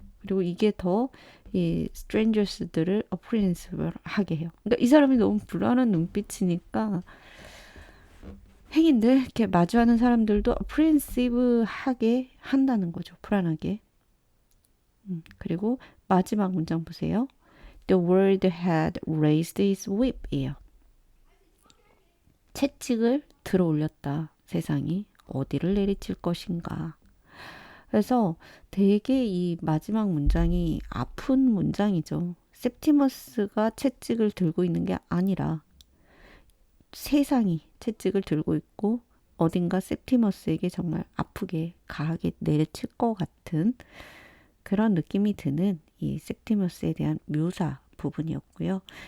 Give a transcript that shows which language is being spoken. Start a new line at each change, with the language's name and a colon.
Korean: 그리고 이게 더 이 strangers들을 apprehensive 하게 해요. 그러니까 이 사람이 너무 불안한 눈빛이니까 행인들 이렇게 마주하는 사람들도 apprehensive하게 한다는 거죠. 불안하게. 그리고 마지막 문장 보세요.
English: The world had raised its whip이에요.
Korean: 채찍을 들어 올렸다. 세상이 어디를 내리칠 것인가. 그래서 되게 이 마지막 문장이 아픈 문장이죠. 셉티머스가 채찍을 들고 있는 게 아니라 세상이 채찍을 들고 있고 어딘가 셉티머스에게 정말 아프게 가하게 내리칠 것 같은 그런 느낌이 드는 이 셉티머스에 대한 묘사 부분이었고요.